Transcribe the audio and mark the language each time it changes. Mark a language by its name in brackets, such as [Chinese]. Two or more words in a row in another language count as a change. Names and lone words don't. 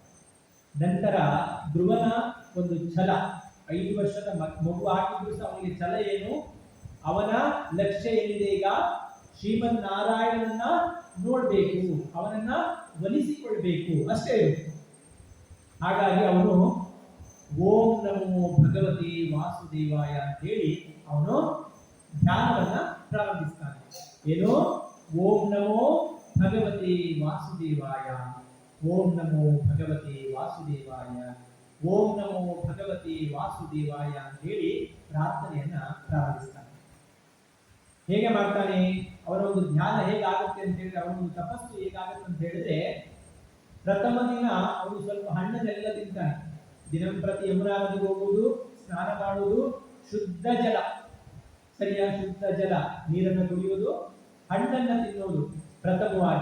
[Kannada] ನಂತರ ಧ್ರುವನ ಒಂದು ಛಲ, 5 ವರ್ಷದ ಮಗು ಆಗಿದ್ರು ಸಹ ಅವನಿಗೆ ಛಲ ಏನು, ಅವನ ಲಕ್ಷ್ಯ ಎಲ್ಲಿದೆ, ಈಗ ಶ್ರೀಮನ್ನಾರಾಯಣನನ್ನ ನೋಡ್ಬೇಕು, ಅವನನ್ನ ಒಲಿಸಿಕೊಳ್ಬೇಕು ಅಷ್ಟೇ ಇರುತ್ತೆ. ಹಾಗಾಗಿ ಅವನು [Sanskrit] ಓಂ ನಮೋ ಭಗವತಿ ವಾಸುದೇವಾಯ [Kannada] ಅಂತ ಹೇಳಿ ಅವನು ಧ್ಯಾನವನ್ನ ಪ್ರಾರಂಭಿಸ್ತಾನೆ. ಏನು? [Sanskrit] ಓಂ ನಮೋ ಭಗವತಿ ವಾಸುದೇವಾಯ, ಓಂ ನಮೋ ಭಗವತಿ ವಾಸುದೇವಾಯ, ಓಂ ನಮೋ ಭಗವತಿ ವಾಸುದೇವಾಯ [Kannada] ಅಂತ ಹೇಳಿ ಪ್ರಾರ್ಥನೆಯನ್ನ ಪ್ರಾರಂಭಿಸ್ತಾನೆ. ಹೇಗೆ ಮಾಡ್ತಾನೆ, ಅವರ ಒಂದು ಧ್ಯಾನ ಹೇಗಾಗುತ್ತೆ ಅಂತ ಹೇಳಿದ್ರೆ, ಅವರ ಒಂದು ತಪಸ್ಸು ಹೇಗಾಗುತ್ತೆ ಅಂತ ಹೇಳಿದ್ರೆ, ಪ್ರಥಮ ದಿನ ಅವನು ಸ್ವಲ್ಪ ಹಣ್ಣನ್ನೆಲ್ಲ ತಿಂತಾನೆ. ದಿನಂಪ್ರತಿ ಯಮುನಾ ನದಿಗೆ ಹೋಗುವುದು, ಸ್ನಾನ ಮಾಡುವುದು, ಶುದ್ಧ ಜಲ, ಸರಿಯಾ ಶುದ್ಧ ಜಲ ನೀರನ್ನು ಕುಡಿಯುವುದು, ಹಣ್ಣನ್ನ ತಿನ್ನುವುದು ಪ್ರಥಮವಾಗಿ.